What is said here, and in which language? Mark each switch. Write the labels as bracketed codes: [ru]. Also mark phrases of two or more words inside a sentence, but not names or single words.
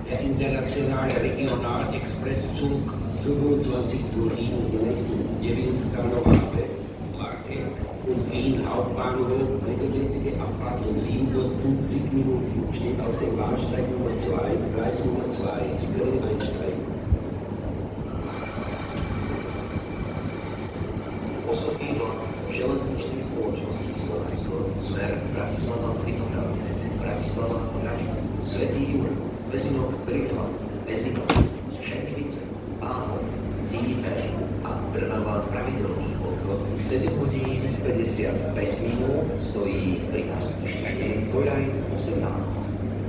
[de] Der internationale Regional-Expresszug 25:07 Uhr Devínska Nová Ves, Marke und Wien Hauptbahnhof regelmäßige Abfahrt um 7 Uhr 50 Minuten steht auf dem Bahnsteig Nummer 2, Gleis Nummer 2, Sie können einsteigen. [sk] Bratislava Trikotal, Bratislava Rača, Svätý Jur, Bezinok Bridla, Bezinok, Šenkvice, Áhor, Cítež a Trnava pravidelný odchod 7 hodín 55 minút, stojí pri nástupišti 4 Koľaj 18.